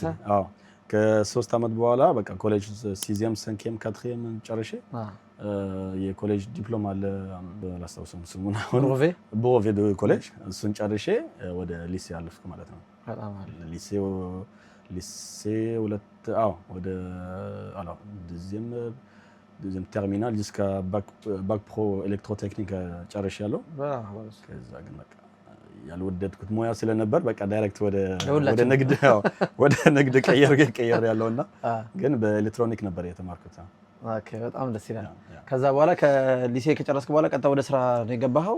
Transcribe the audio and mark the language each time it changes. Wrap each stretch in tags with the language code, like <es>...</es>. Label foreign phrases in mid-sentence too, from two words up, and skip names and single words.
<am>አዎ። ከ3 ዓመት በኋላ በቃ ኮሌጅ</am> <fr>sixième cinquième quatrième</fr> <am>ጨርሼ የኮሌጅ ዲፕሎማ አለ አላስታውስም ስሙን አሁን</am> <fr>brevet collège</fr> <am>እሱን ጨርሼ ወደ ሊሴ አለፍኩ ማለት ነው። በጣም አሪፍ። ሊሴ ወደ</am> <fr>deuxième terminal jusqu'à bac pro électrotechnique</fr> <am>ጨርሻለሁ። ከዛ ግን በቃ ያልወደድኩት ሙያ ስለነበር በቃ ዳይሬክት ወደ ንግድ ቀየር ያለውና ግን በኤሌክትሮኒክ ነበር የተማርኩት። ኦኬ። በጣም ደስ ይላል። ከዛ በኋላ ከሊሴ ከጨረስክ በኋላ ቀጥታ ወደ ስራ ነው የገባኸው?</am>